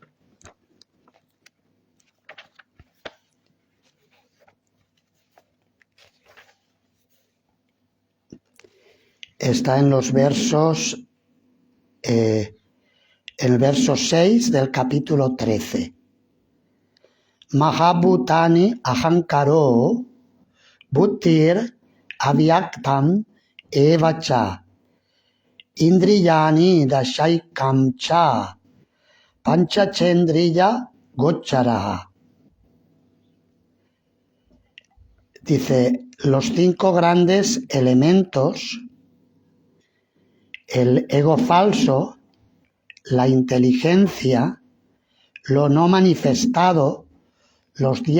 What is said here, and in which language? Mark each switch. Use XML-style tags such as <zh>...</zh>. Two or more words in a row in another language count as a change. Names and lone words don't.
<es>Está en los versos, en el verso 6 del capítulo 13.</es> <sa>Mahabhutani ahankaro buddhir avyaktam evacha indriyani dashaikam cha panchachendriya gocharaha.</sa> <es>Dice, los 5 grandes elementos, el ego falso, la inteligencia, lo no manifestado, los 10</es>